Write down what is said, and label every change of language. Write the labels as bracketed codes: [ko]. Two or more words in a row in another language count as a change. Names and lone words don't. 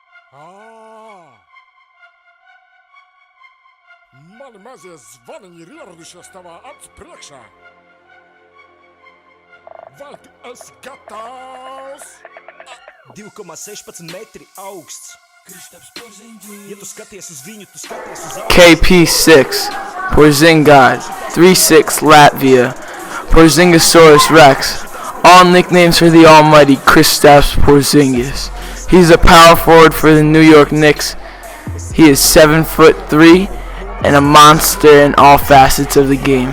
[lv] Mani mazie zvaniņi ir ieradušies tavā acu priekšā. Vai tu esi gatavs? 2,16 metri augsts. Ja tu skaties uz viņu, tu skaties uz [en] KP6, Porzingis, 3'6", Latvia, Porzingis Rex, all nicknames for the almighty Kristaps Porzingis. He's a power forward for the New York Knicks. He is 7'3" and a monster in all facets of the game.